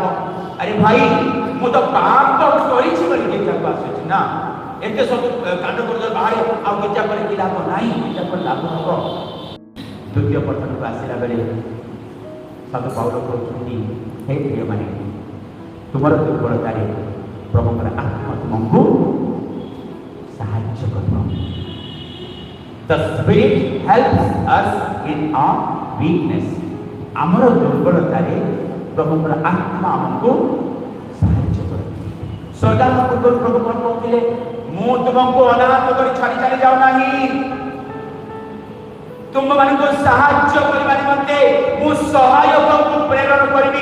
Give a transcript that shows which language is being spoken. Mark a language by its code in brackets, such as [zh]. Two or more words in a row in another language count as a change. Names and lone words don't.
[or] ଆରେ ଭାଇ, ମୁଁ ତ ପାପ କରିଛି ବୋଲି ଗୀତାକୁ ଆସୁଛି ନା, ଏତେ ସବୁ କାଣ୍ଡ କରୁଛ ବାହାରେ, ଆଉ ଗୀତା କଲେ କି ଲାଭ? ନାହିଁ, ଗୀତା କଲେ ଲାଭ ହବ। ଦ୍ୱିତୀୟ ପଠନକୁ ଆସିଲା ବେଳେ ସାଧୁ ପାଉଲ କହୁଛନ୍ତି, ହେ ପ୍ରିୟମାନେ, ତୁମର ଦୁର୍ବଳତାରେ ପ୍ରଭୁଙ୍କର ଆତ୍ମା ତୁମକୁ ସାହାଯ୍ୟ କରିବ। [en] The Spirit helps us in our weakness. [or] ଆମର ଦୁର୍ବଳତାରେ ପ୍ରଭୁଙ୍କର ଆତ୍ମା ଆମକୁ ସାହାଯ୍ୟ କରେ। ସଦାନ ପୂର୍ବରୁ ପ୍ରଭୁ କ'ଣ କହୁଥିଲେ? ମୁଁ ତୁମକୁ ଅନାଥ କରି ଛାଡ଼ି ଚାଲି ଯାଉ ନାହିଁ, ତୁମମାନଙ୍କୁ ସାହାଯ୍ୟ କରିବା ନିମନ୍ତେ ମୁଁ ସହାୟକଙ୍କୁ ପ୍ରେରଣ କରିବି।